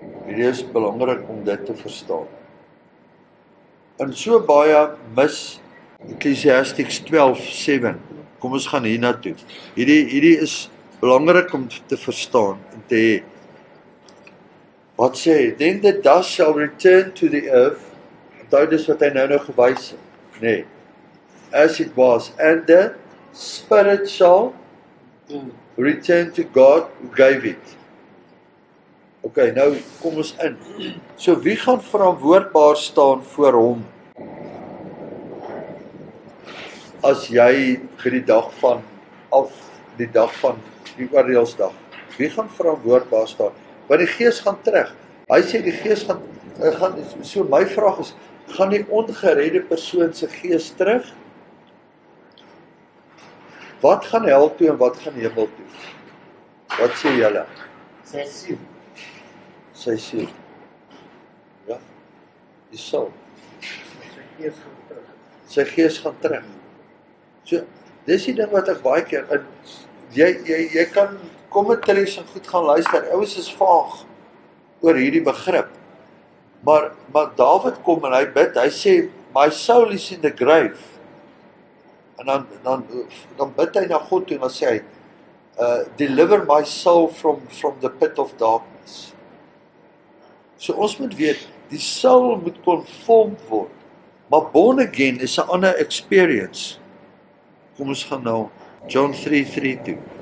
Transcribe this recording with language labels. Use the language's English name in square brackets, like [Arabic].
[Afrikaans] Hierdie is belangrik om dit te verstaan. En so baie mis Ecclesiastes 12:7. Kom ons gaan hier na toe. Hierdie is belangrik om te verstaan en te hê. Wat sê? [English] Then the dust shall return to the earth. [Afrikaans] Onthou dis wat hy nou gewys het. Nee. [English] As it was, and the spirit shall return to God who gave it. [Afrikaans] Okay, nou kom ons in. So wie gaan verantwoordbaar staan voor hom? As jy vir die dag van die oordeelsdag, wie gaan verantwoordbaar staan? Want die gees gaan terug. Hy sê die gees gaan so my vraag is, gaan die ongeredde persoon se gees terug? Wat gaan hel toe en wat gaan hemel toe? Wat sê julle? Sy siel. Sy siel. Ja. Die siel. Sy gees gaan terug. Sy gees gaan terug. So, dis die ding wat ek baie keer in jy kan commentaries en goed gaan luister. Ouens is vaag oor hierdie begrip. Maar Dawid kom en hy bid, hy sê [English] my soul is in the grave. [Afrikaans] En dan bid hy na God toe en dan sê hy [English] deliver my soul from the pit of darkness. [Afrikaans] So ons moet weet, die soul moet conformed word. Maar born again is 'n ander experience. Kom ons gaan nou John 3:3 toe.